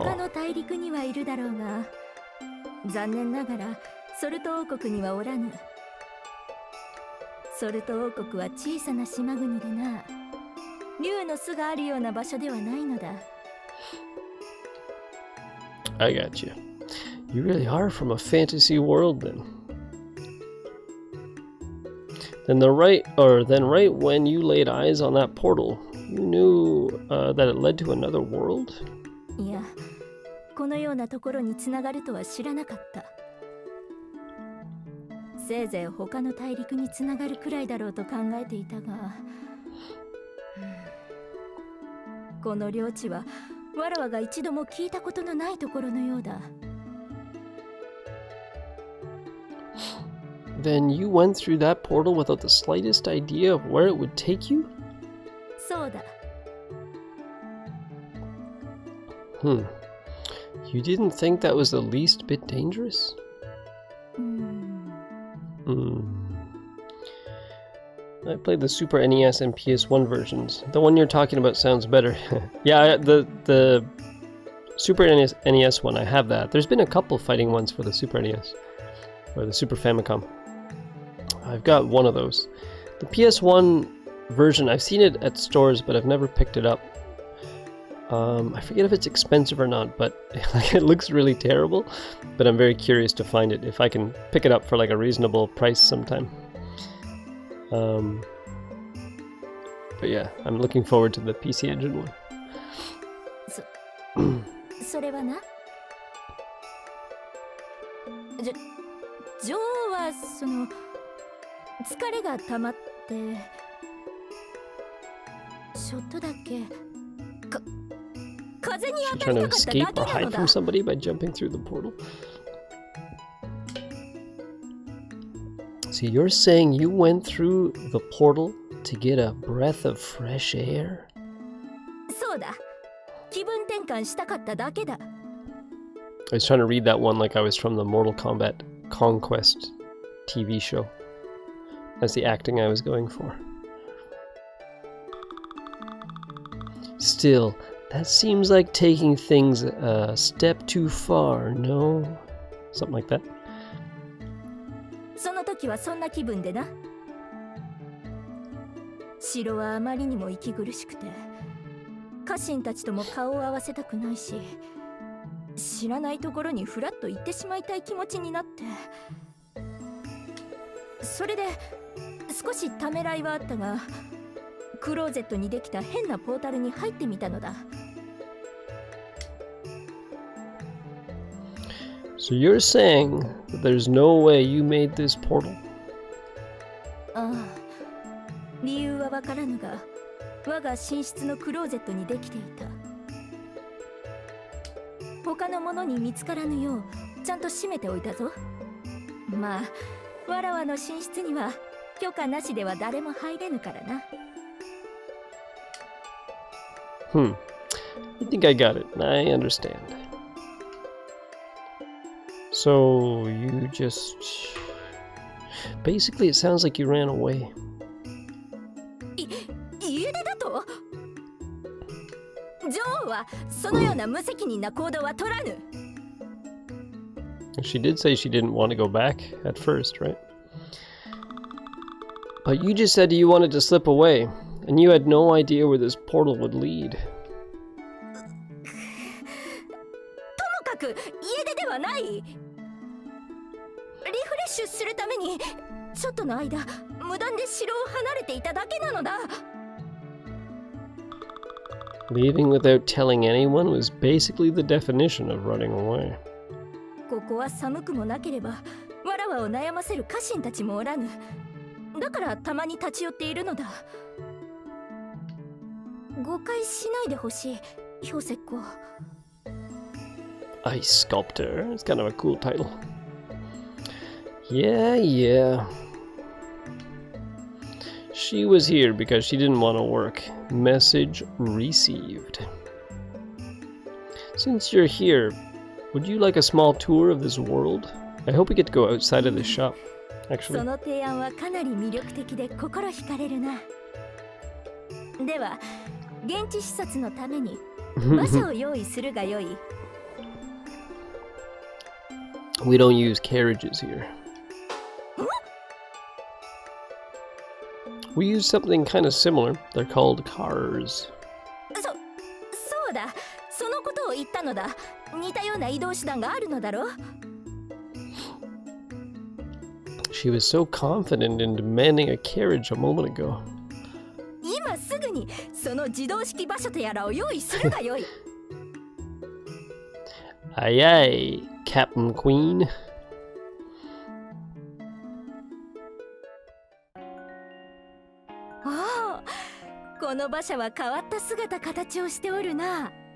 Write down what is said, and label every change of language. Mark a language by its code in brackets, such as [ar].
[ja] 他の大陸にはいるだろうが、残念ながらソルト王国にはおらぬ。ソルト王国は小さな島国でな、竜の巣があるような場所ではないのだ。 [en] I got you. You really are from a fantasy world then. Then right when you laid eyes on that portal, you knew that it led to another world? [ja] いや、このようなところにつながるとは知らなかった。せいぜい他の大陸につながるくらいだろうと考えていたが、この領地はわらわが一度も聞いたことのないところのようだ。 [en] Then you went through that portal without the slightest idea of where it would take you? [ja] そうだ。 [en] You didn't think that was the least bit dangerous? I played the Super NES and PS1 versions. The one you're talking about sounds better. Yeah, the Super NES one, I have that. There's been a couple fighting ones for the Super NES. Or the Super Famicom. I've got one of those. The PS1 version, I've seen it at stores, but I've never picked it up. I forget if it's expensive or not, but like it looks really terrible. But I'm very curious to find it, if I can pick it up for like a reasonable price sometime. But yeah, I'm looking forward to the PC Engine one. [ja] それはな。ジョーはその疲れが溜まってちょっとだけ風に当たりたかっただけなのだ。 [en] Trying to escape or hide from somebody by jumping through the portal. So you're saying you went through the portal to get a breath of fresh air? [ja] そうだ。気分転換したかっただけだ。 [en] I was trying to read that one like I was from the Mortal Kombat Conquest TV show. That's the acting I was going for. Still, that seems like taking things a step too far, no? Something like that. [ja] その時はそんな気分でな。城はあまりにも息苦しくて、家臣たちとも顔を合わせたくないし、知らないところにフラッと行ってしまいたい気持ちになって、それで少しためらいはあったが、クローゼットにできた変なポータルに入ってみたのだ。 [en] So you're saying that there's no way you made this portal? [ja] ああ、理由はわからぬが、我が寝室のクローゼットにできていた。他の者に見つからぬようちゃんと閉めておいたぞ。まあ、わらわの寝室には許可なしでは誰も入れぬからな。 [en] I think I got it. I understand. So you just... Basically, it sounds like you ran away. [ja] 家出だと？女王はそのような無責任な行動は取らぬ。 [en] She did say she didn't want to go back at first, right? But you just said you wanted to slip away, and you had no idea where this portal would lead. [ja] ともかく家出ではない。リフレッシュするためにちょっとの間無断で城を離れていただけなのだ。 [en] Leaving without telling anyone was basically the definition of running away. [ja] ここは寒くもなければわらわを悩ませる家臣たちもおらぬ。だからたまに立ち寄っているのだ。誤解しないでほしい、氷石膏。 [en] Ice Sculptor. It's kind of a cool title. Yeah. She was here because she didn't want to work. Message received. Since you're here, would you like a small tour of this world? I hope we get to go outside of this shop, [ja] そ [en] actually. [ja] の提案はかなり魅力的で心惹かれるな。では、現地視察のために馬車を用意するがよい。 [en] We don't use carriages here. We use something kind of similar. They're called cars. [ja] そうだ、そのことを言ったのだ。似たような移動手段があるのだろう。 [en] She was so confident in demanding a carriage a moment ago. [ja] 今すぐにその自動式馬車とやらを用意するがよい。 [en] Aye aye, Captain Queen. [ja] おお、この馬車は変わった姿形をしておるな。